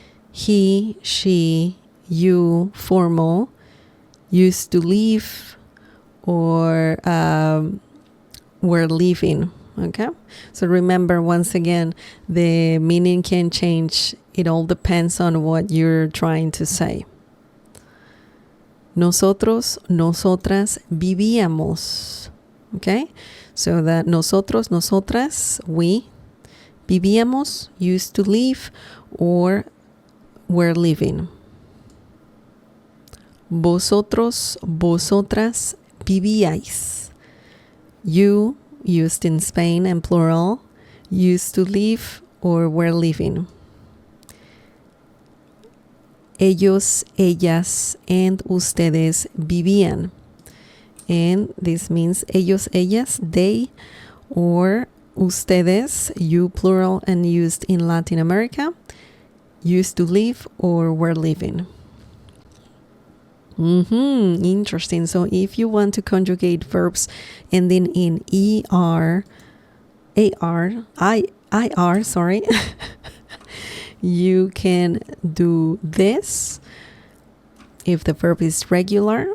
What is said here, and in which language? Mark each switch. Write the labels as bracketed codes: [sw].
[en] He, she, you, formal, used to live, or were living. Okay? So remember, once again, the meaning can change. It all depends on what you're trying to say. [es] Nosotros, nosotras vivíamos. [en] Okay? So that nosotros, nosotras, we, vivíamos, used to live, or were living. [es] Vosotros, vosotras vivíais. [en] You, used in Spain and plural, used to live or were living. [es] Ellos, ellas, and ustedes vivían. [en] And this means ellos, ellas, they, or ustedes, you, plural, and used in Latin America, used to live or were living. Interesting. So if you want to conjugate verbs ending in ER, IR, sorry, you can do this if the verb is regular.